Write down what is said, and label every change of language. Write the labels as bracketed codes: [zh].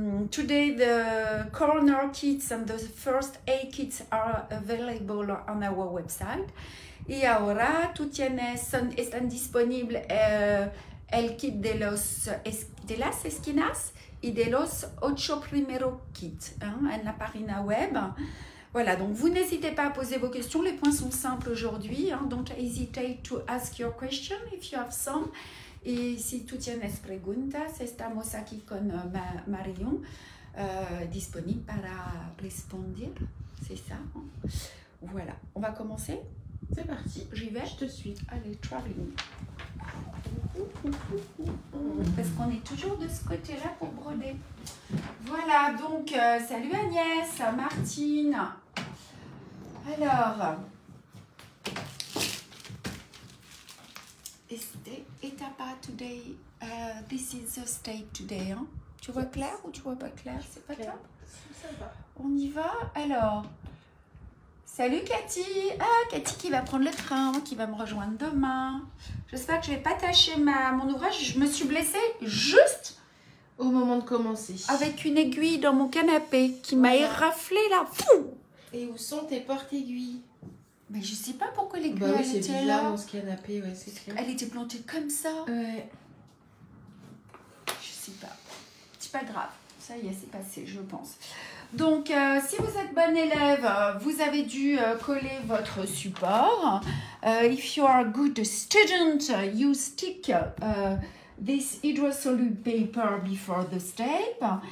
[en] Today the corner kits and the first 8 kits are available on our website. [es] Y ahora tú están disponibles el kit de las esquinas y de los 8 primeros kits, hein, en la página web. [fr] Voilà, donc vous n'hésitez pas à poser vos questions. Les points sont simples aujourd'hui. [en] Hein, don't hesitate to ask your question if you have some. [es] Y si tú tienes preguntas, estamos aquí con Marion, disponible para responder. [fr] C'est ça. Hein. Voilà, on va commencer. C'est parti. J'y vais. Je te suis. Allez, traveling. Parce qu'on est toujours de ce côté-là pour broder. Voilà, donc, salut Agnès, Martine. [en] Alors, etapa today, this is the state today. [fr] Hein? Tu vois clair ou tu vois pas clair? C'est pas clair. On y va. Alors, salut Cathy. Ah, Cathy qui va prendre le train, qui va me rejoindre demain. J'espère que je vais pas tâcher mon ouvrage. Je me suis blessée juste au moment de commencer. Avec une aiguille dans mon canapé qui m'a éraflé là. Fou. Et où sont tes porte-aiguilles? Mais je sais pas pourquoi l'aiguille elle était là. Dans ce canapé, ouais, c'est clair. Elle était plantée comme ça. Ouais. Je sais pas. C'est pas grave. Ça y est, c'est passé, je pense. Donc, si vous êtes bon élève, vous avez dû coller votre support. [en] If you are a good student, you stick this hydrosoluble paper before the step.